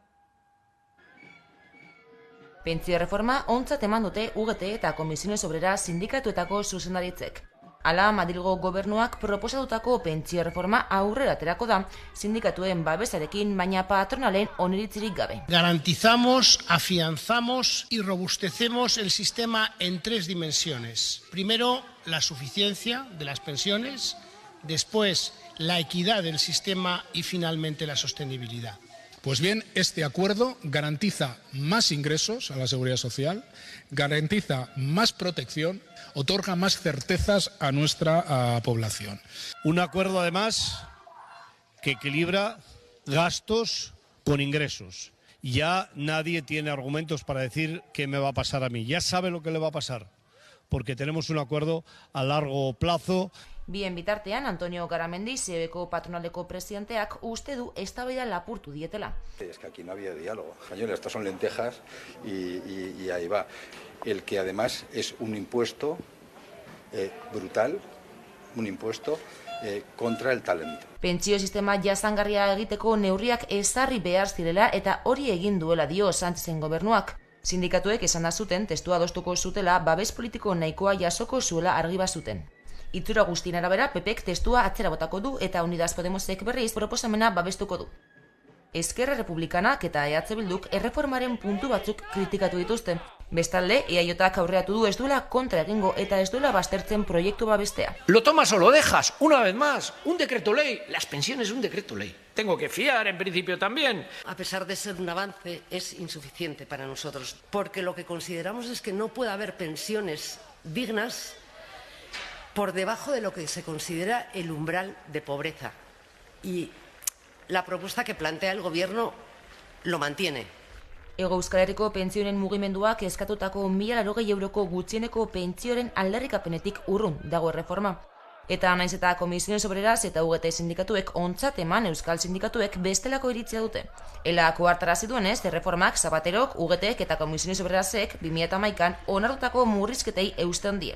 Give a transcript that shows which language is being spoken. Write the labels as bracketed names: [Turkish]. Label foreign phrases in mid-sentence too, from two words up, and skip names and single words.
[Basque] Pentsio erreforma ontzat eman dute UGT eta Comisiones Obreras sindikatuetako zuzendaritzek. Hala, Madrilgo gobernuak proposatutako pentsio erreforma aurrera aterako da sindikatuen babesarekin, baina patronalen oniritzirik gabe. [Spanish] Garantizamos, afianzamos y robustecemos el sistema en 3 dimensiones. Primero, la suficiencia de las pensiones, después, la equidad del sistema y finalmente la sostenibilidad. Pues bien, este acuerdo garantiza más ingresos a la Seguridad Social, garantiza más protección, otorga más certezas a nuestra población. Un acuerdo, además, que equilibra gastos con ingresos. Ya nadie tiene argumentos para decir qué me va a pasar a mí. Ya sabe lo que le va a pasar, porque tenemos un acuerdo a largo plazo. [Basque] Bien bitartean, Antonio Garamendi, CEBeko patronaleko presidenteak, uste du eztabaida lapurtu dietela. [Spanish] Es que aquí no había diálogo. Señores, estas son lentejas y ahí va. El que además es un impuesto brutal, un impuesto contra el talento. [Basque] Pentsio sistema jasangarria egiteko neurriak ezarri behar zirela eta hori egin duela dio Sánchezen gobernuak. Sindikatuek esan zuten testua adostuko zutela babes politiko nahikoa jasoko zuela argi bazuten. Itxura guztien arabera, PPek testua atzera botako du eta Unidas Podemosek berriz proposamena babestuko du. Esquerra Republikanak eta EH Bilduk erreformaren puntu batzuk kritikatu dituzte. Bestalde, EAJak aurreatu du ez duela kontra egingo eta ez duela baztertzen proiektu babestea. [Spanish] Lo tomas o lo dejas, una vez más, un decreto ley, las pensiones un decreto ley. Tengo que fiar en principio también. A pesar de ser un avance, es insuficiente para nosotros, porque lo que consideramos es que no puede haber pensiones dignas por debajo de lo que se considera el umbral de pobreza. Y la propuesta que plantea el Gobierno lo mantiene. [Basque] Hego Euskal Herriko pentsioen mugimenduak eskatutako 1.080 euroko gutxieneko pentsioren aldarrikapenetik urrun dago erreforma. Eta naiz eta Comisiones Obreras eta UGT sindikatuek ontzat eman euskal sindikatuek bestelako iritzia dute. Elako hartarazi duenez, erreformak Zapaterok, UGTek eta Comisiones Obrerasek 2011an onartutako murrizketei eusten die.